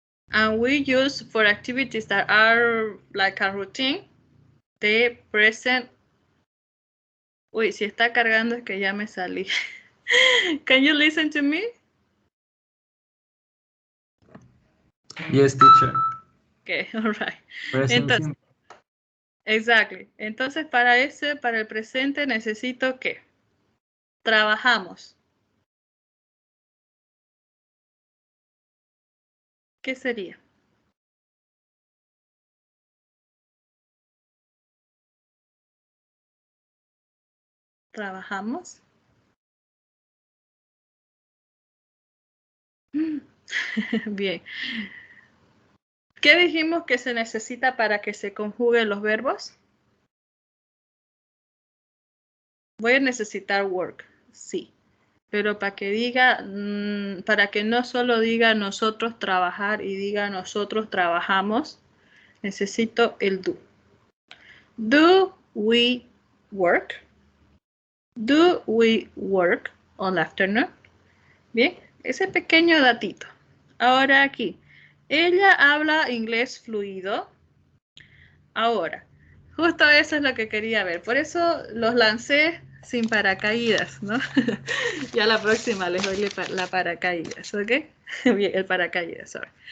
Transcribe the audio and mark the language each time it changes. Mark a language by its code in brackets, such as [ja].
[en] And we use for activities that are like a routine, the present. [es] Uy, si está cargando es que ya me salí. [en] Can you listen to me? Yes, teacher. Okay, all right. Present [es] Entonces, [en] simple. exactly. [es] Entonces, para el presente necesito que trabajamos. ¿Qué sería? Trabajamos. Bien. ¿Qué dijimos que se necesita para que se conjuguen los verbos? Voy a necesitar work, sí. Pero para que diga, para que no solo diga nosotros trabajar y diga nosotros trabajamos, necesito el do. [en] Do we work? Do we work on the afternoon? [es] Bien, ese pequeño datito. Ahora aquí, ella habla inglés fluido. Ahora, justo eso es lo que quería ver. Por eso los lancé sin paracaídas, ¿no? Ya la próxima les doy la paracaídas, ¿ok? Bien, el paracaídas, sorry.